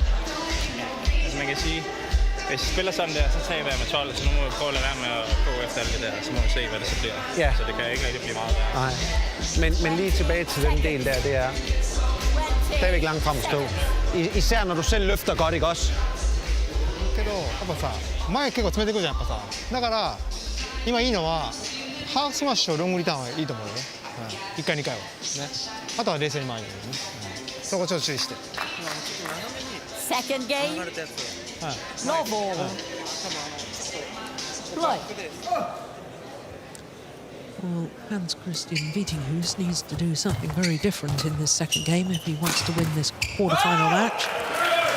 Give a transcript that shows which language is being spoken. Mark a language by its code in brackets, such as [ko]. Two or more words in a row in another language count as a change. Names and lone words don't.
[da] Altså, man kan sige, hvis jeg spiller sådan der, så taber jeg med 12, så nu må jeg prøve at lade være med at gå efter alt det der, så må vi se, hvad det så bliver. Ja. Så det kan ikke rigtig blive meget værre. Nej. Men lige tilbage til den del der, det er stadigvæk langt frem at stå. Især når du selv løfter godt, ikke også? [ja] けどやっぱさ前結構詰めてくるじゃんやっぱさだから今いいのはハーフスマッシュとロングリターンはいいと思うよね、1回2回はねあとは冷静に前にね、そこちょっと注意して [en] Second game. No ball. Right. Well, Hans-Kristian Vittinghus needs to do something very different in this second game if he wants to win this quarter-final match.